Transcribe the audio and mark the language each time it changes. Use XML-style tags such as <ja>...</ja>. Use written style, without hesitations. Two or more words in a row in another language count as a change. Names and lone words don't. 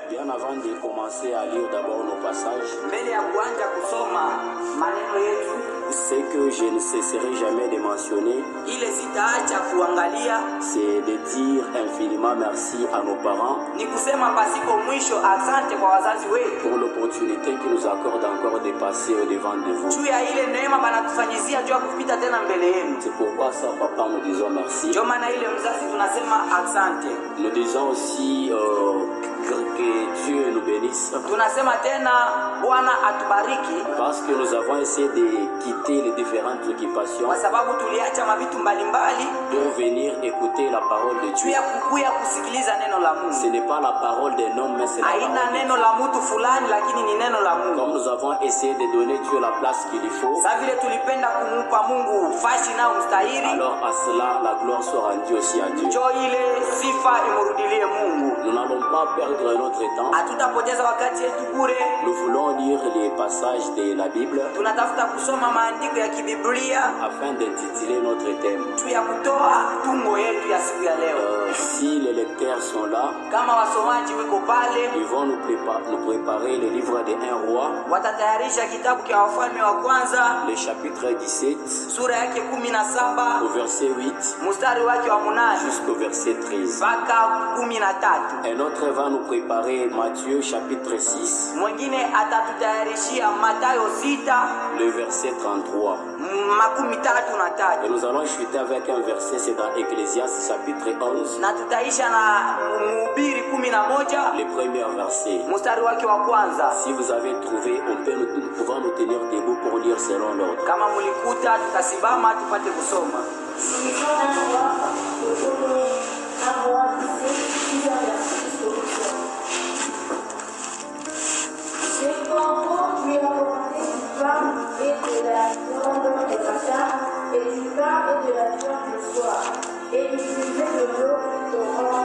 <fr>avant de commencer à lire d'abord nos passages,</fr> <sw>mbele ya kuanza kusoma maneno yetu,</sw> <fr>ce que je ne cesserai jamais de mentionner,</fr> <sw>ile sitaacha kuangalia,</sw> <fr>c'est de dire infiniment merci à nos parents</fr> <sw>ni kusema pasipo mwisho asante kwa wazazi wetu</sw> <fr>pour l'opportunité qu'ils nous accordent encore de passer au devant de vous.</fr> <sw>juu ya ile neema banatufanyizia juu ya kupita tena mbele yenu.</sw> <fr>C'est pourquoi ça, papa, nous disons merci.</fr> <sw>Ndio maana ile mzazi tunasema asante.</sw> <fr>Nous disons aussi que Dieu nous bénisse.</fr> <sw>Tunasema tena Bwana atubariki,</sw> <fr>Parce que nous avons essayé de quitter les différentes occupations</fr> <sw>kwa sababu tuliacha mavitu mbalimbali</sw> <fr>pour venir écouter la parole de</fr> <sw>juu</sw> <fr>Dieu.</fr> <sw>ya kukuya kusikiliza neno la</sw> <fr>Ce</fr> <sw>Mungu.</sw> <fr>n'est pas la parole d'un homme, mais c'est la</fr> <sw>Haina</sw> <fr>parole de</fr> <sw>neno</sw> <fr>Dieu.</fr> <sw>la mtu fulani, lakini ni neno la Mungu.</sw> <fr>Comme nous avons essayé de donner Dieu la place qu'il lui faut,</fr> <sw>Sasa vile tulipenda kumupa Mungu fashi nao mstahili,</sw> <fr>alors à cela, la gloire soit rendue aussi à Dieu.</fr> <sw>njoo ile sifa imurudilie Mungu.</sw> <fr>Nous n'allons pas perdre notre temps.</fr> <sw>Hatutapoteza wakati yetu bure.</sw> <fr>Nous voulons lire les passages de la Bible</fr> <sw>Tunatafuta kusoma maandiko ya kibiblia</sw> <fr>afin d'intituler notre thème.</fr> <sw>juu ya kutoa tungo yetu ya siku ya leo.</sw> <fr>Si les lecteurs sont là,</fr> <sw>Kama wasomaji wiko pale,</sw> <fr>ils vont nous préparer le livre de 1 roi,</fr> <sw>watatayarisha kitabu cha Wafalme wa Kwanza</sw> <fr>le chapitre 17,</fr> <sw>sura yake 17</sw> <fr>au verset 8</fr> <sw>mstari wake wa 8</sw> <fr>jusqu'au verset 13.</fr> <sw>mpaka 13.</sw> <fr>Un autre va nous préparer Matthieu chapitre 6,</fr> <sw>Mwingine atatutayarishia Mathayo 6</sw> <fr>le verset 33.</fr> <sw>33.</sw> <fr>Et nous allons chuter avec un verset, c'est dans Ecclésiaste chapitre 11,</fr> <sw>Na tutaisha na Mhubiri 11</sw> <fr>le premier verset.</fr> <sw>mstari wake wa kwanza.</sw> <fr>Si vous avez trouvé, nous pouvons nous tenir debout pour lire selon l'ordre.</fr> <sw>Kama mulikuta tutasimama tupate kusoma.</sw> <fr>Cependant, lui apporter du pain et de la viande le matin, et du pain et de la viande le soir, et il buvait de l'eau du torrent.</fr>